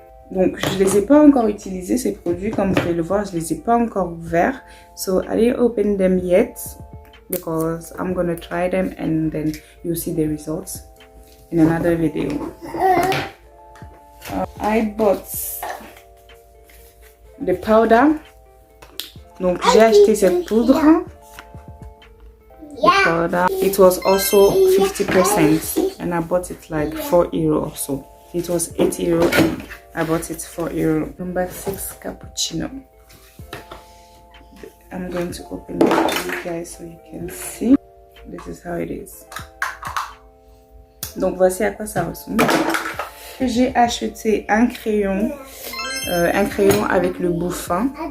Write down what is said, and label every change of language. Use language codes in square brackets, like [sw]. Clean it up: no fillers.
[fr] Donc je les ai pas encore utilisés ces produits, comme vous pouvez le voir, je les ai pas encore ouverts. [en] So I didn't open them yet because I'm gonna try them and then you'll see the results in another video. I bought the powder. [fr] Donc j'ai acheté cette poudre. [en] The powder. It was also 50% and I bought it like 4 € or so. It was 8 € and I bought it for €4. Number 6 cappuccino. I'm going to open it for you guys so you can see. This is how it is. [fr] Donc voici à quoi ça ressemble. J'ai acheté un crayon avec le bout fin.